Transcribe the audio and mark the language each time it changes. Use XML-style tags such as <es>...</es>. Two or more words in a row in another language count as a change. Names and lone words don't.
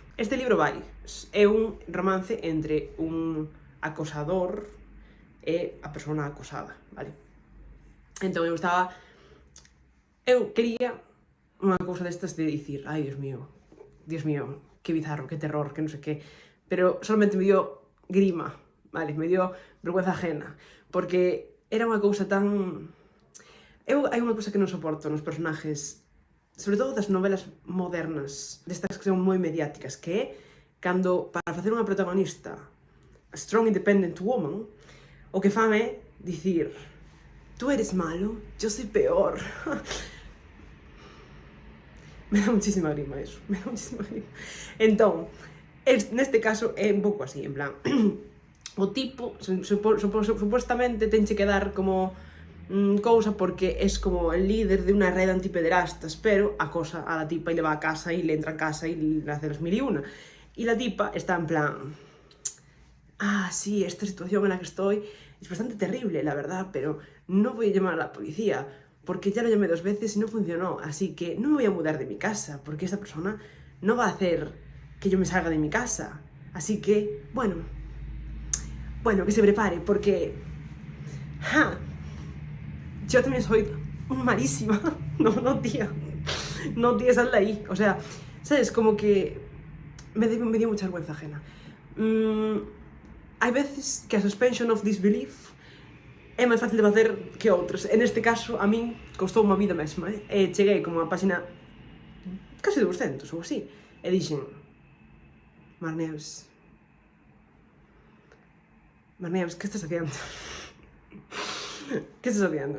<gl>Este libro é un romance entre un acosador e a persona acosada, vale? Entón eu quería unha cousa destas de dicir, ai, Dios mío, que bizarro, que terror, que non sei que,</gl> <es>pero solamente me dio grima, vale? Me dio vergüenza ajena, porque era unha cousa tan...</es> <gl>hai unha cousa que non soporto nos personajes, sobre todo das novelas modernas, destas que son moi mediáticas, que é cando, para facer unha protagonista,</gl> <en>a strong independent woman,</en> <gl>o que fan é dicir,</gl> <es>tú eres malo, yo soy peor. Me dá muchísima grima eso, me dá muchísima grima.</es> <gl>Entón, neste caso é un pouco así, en plan, o tipo, supostamente, tenche que dar como cousa porque</gl> <es>es como el líder de unha red antipederastas, pero acosa a la tipa e le va a casa e le entra a casa e le hace las mil y una. Y la tipa está en plan, sí, esta situación en la que estoy es bastante terrible, la verdad, pero no voy a llamar a la policía, porque ya lo llamé 2 veces y no funcionó, así que no me voy a mudar de mi casa, porque esta persona no va a hacer que yo me salga de mi casa. Así que, bueno, que se prepare, porque... yo también soy malísima. No, tía, sal de ahí. O sea, ¿sabes? Como que me dio mucha vergüenza ajena.</es> <gl>Hai veces que a</gl> <en>suspension of disbelief</en> <gl>é máis fácil de facer que outras. En este caso, a min costou unha vida mesma, e cheguei como a páxina casi 200 ou así, e dixen, Mar Neves,</gl> <es>que estás haciendo? Que estás haciendo?</es>